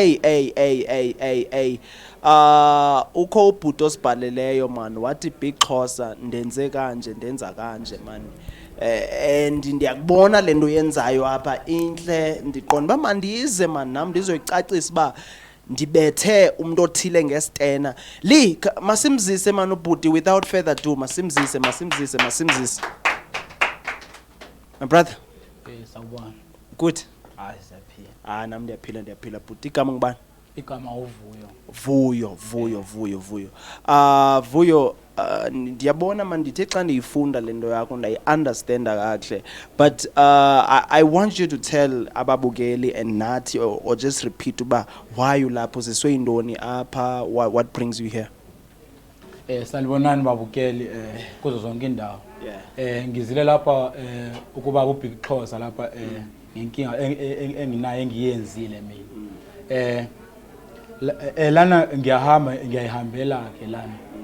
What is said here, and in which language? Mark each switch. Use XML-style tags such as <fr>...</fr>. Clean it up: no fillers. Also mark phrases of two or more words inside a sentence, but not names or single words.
<xh>Ukho ubhuti osibhaleleyo man wathi Big Xhosa ndenze kanje ndenza kanje man. And ndiyakubona lento yenzayo apha inhle ndiqonda ba mandize man nami ndizoyicacisa ba ndibethe umuntu othile ngeStena li masimzise man ubhuti</xh> <en>without further ado</en> <xh>masimzise</xh> <en>my brother.</en> <zu>Sawubona.</zu> <en>Good.</en> <xh>Hayi siyaphila. Nami ndiyaphila bhuti igama ngubani? Igama uVuyo. Vuyo ndiyabona man ndithe xa ndiyifunda lento yakho ndayi-understanda kahle</xh> <en>but I want you to tell</en> <xh>ababukeli and nathi</xh> <en>or just repeat</en> <xh>uba why ulapho siswe indoni apha</xh> <en>what brings you here.</en> <zu>Sanibonani babukeli kuzo zonke indawo. Ngizile lapha ukuba uBig Xhosa lapha ngenkinga enginayo engiyenzile mina. Lana ngiyayihambela ke lana.</zu>